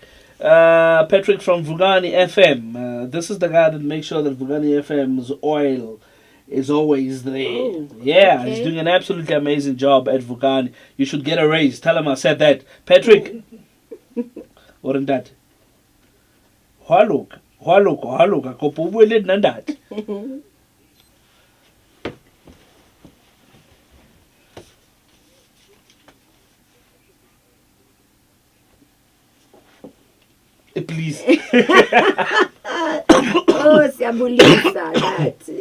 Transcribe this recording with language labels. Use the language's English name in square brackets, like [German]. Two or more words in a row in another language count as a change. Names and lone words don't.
[English] Patrick from Vugani FM. This is the guy that makes sure that Vugani FM's oil is always there. Oh, Yeah, okay. he's doing an absolutely amazing job at Vugani. You should get a raise. Tell him I said that. Patrick. Wasn't that? [Southern Sotho] Haluk. Kopo o bue le nna ntate. [English] Please. Oh, siyabulisa that.